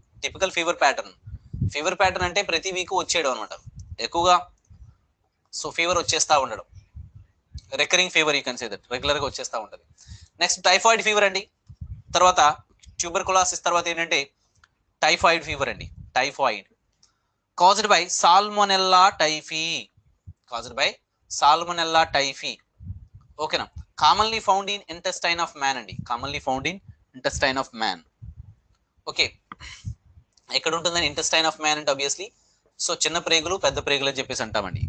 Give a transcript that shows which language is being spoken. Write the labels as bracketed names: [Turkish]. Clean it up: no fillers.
[Telugu] Typical fever pattern అంటే ప్రతి week వచ్చేయడం అనమాట, ఎక్కువగా. సో ఫీవర్ వచ్చేస్తా ఉండడం, recurring fever, [English] you can say that, [Telugu] regular గా వచ్చేస్తా ఉంటుంది. నెక్స్ట్ టైఫాయిడ్ ఫీవర్ అండి, తర్వాత ట్యూబర్కులోసిస్, తర్వాత ఏంటంటే టైఫాయిడ్ ఫీవర్ అండి. [English] Typhoid caused by salmonella typhi, caused by salmonella typhi. [Telugu] ఓకేనా. [English] Commonly found in intestine of man అండి, commonly found in intestine of man. [Telugu] Okay, ఎక్కడ ఉంటుందని ఇంటెస్టైన్ ఆఫ్ మ్యాన్ అంటే ఆబ్వియస్లీ సో చిన్న ప్రేగులు, పెద్ద ప్రేగులు అని చెప్పేసి అంటామండి.